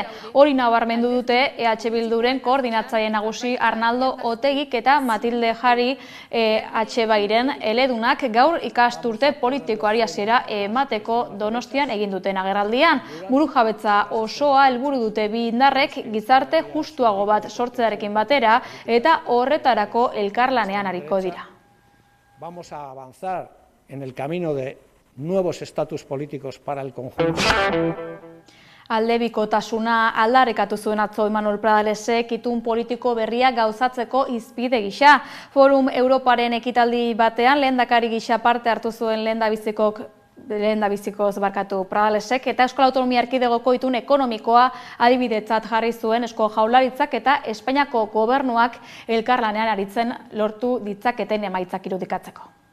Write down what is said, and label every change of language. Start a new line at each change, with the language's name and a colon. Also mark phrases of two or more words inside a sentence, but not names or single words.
Basque: Hori nabarmendu dute EH Bilduren koordinatzaile nagusi Arnaldo Otegik eta Matilde Jari EH Bairen eledunak gaur ikasturte politikoari hasiera emateko Donostian egin duten agerraldian. Burujabetza osoa helburu dute bi indarrek gizarte justuago bat sortzearekin batera eta horretarako elkarlanean ariko dira.
Spanish: vamos a avanzar en el camino de nuevos estatus políticos para el conjunto.
Basque: Aldebikotasuna aldarrikatu zuen atzo Imanol Pradalesek itun politiko berria gauzatzeko izpide gisa. Forum Europaren ekitaldi batean lehendakari gisa parte hartu zuen lehendabizikoz Pradalesek eta Euskal Autonomia Erkidegoko itun ekonomikoa adibidetzat jarri zuen Eusko Jaurlaritzak eta Espainiako gobernuak elkarlanean aritzen lortu ditzaketen emaitzak irudikatzeko.